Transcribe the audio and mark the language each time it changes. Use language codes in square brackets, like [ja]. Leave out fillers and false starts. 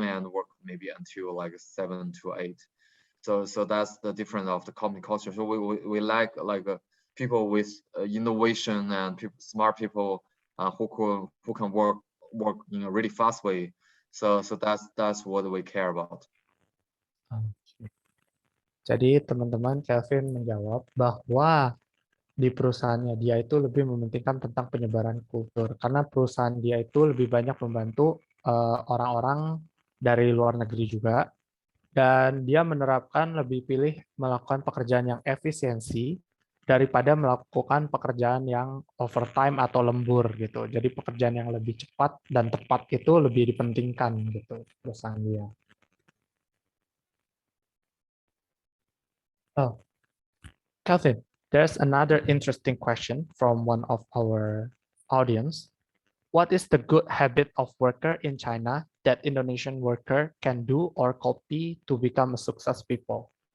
[en] and work maybe until like 7 to 8. So that's the difference of the company culture. So we like people with innovation and smart people who can work in a really fast way. So that's what we care about. [id] Jadi teman-teman, Kelvin menjawab bahwa di perusahaannya dia itu lebih mementingkan tentang penyebaran kultur, karena perusahaan dia itu lebih banyak membantu orang-orang dari luar negeri juga, dan dia menerapkan lebih pilih melakukan pekerjaan yang efisiensi daripada melakukan pekerjaan yang overtime atau lembur gitu. Jadi pekerjaan yang lebih cepat dan tepat itu lebih dipentingkan gitu perusahaan dia. [en] Oh, Calvin, there's another interesting question from one of our audience. What is the good habit of worker in China that Indonesian worker can do or copy to become a success people?